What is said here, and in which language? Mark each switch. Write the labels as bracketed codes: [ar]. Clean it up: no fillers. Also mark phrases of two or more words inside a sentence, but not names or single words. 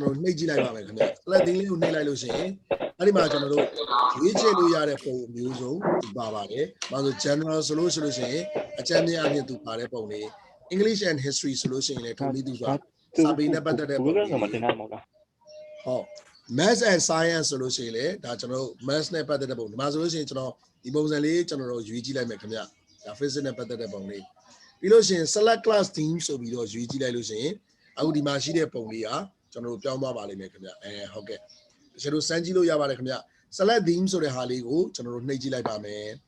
[my] တော်နှိပ်ကြည့်လိုက်ပါမယ်ခင်ဗျ [en] select theme [my] လေးကိုနှိပ်လိုက်လို့ရှိရင်အဲ့ဒီမှာကျွန်တော်တို့ရွေးချယ်လို့ရတဲ့ပုံအမျိုးစုံပါပါတယ်။ဘာလို့ general ဆိုလို့ရှိရင်အကြမ်းမြင့်အပြင်သူပါတဲ့ပုံလေး [en] English and history [my] ဆိုလို့ရှိရင်လည်းထုံးပြီးသူဆိုတာစာပေနဲ့ပတ်သက်တဲ့ပုံလေးဟုတ် [en] math and science [my] ဆိုလို့ရှိရင်လည်းဒါကျွန်တော်တို့ math နဲ့ပတ်သက်တဲ့ပုံဒီမှာဆိုလို့ရှိရင်ကျွန်တော်ဒီပုံစံလေးကျွန်တော်တို့ရွေးကြည့်လိုက်မယ်ခင်ဗျ။ဒါ physics နဲ့ပတ်သက်တဲ့ပုံလေးပြီးလို့ရှိရင် [en] select class theme [my] ဆိုပြီးတော့ရွေးကြည့်လိုက်လို့ရှိရင်အခုဒီမှာရှိတဲ့ပုံလေးကကျွန်တော်တို့ပြောင်းသွားပါလိမ့်မယ်ခင်ဗျဟုတ်ကဲ့တချို့တို့စမ်းကြည့်လို့ရပါတယ်ခင်ဗျ [en] select theme [my] ဆိုတဲ့ဟာလေးကိုကျွန်တော်တို့နှိပ်ကြည့်လိုက်ပါမယ်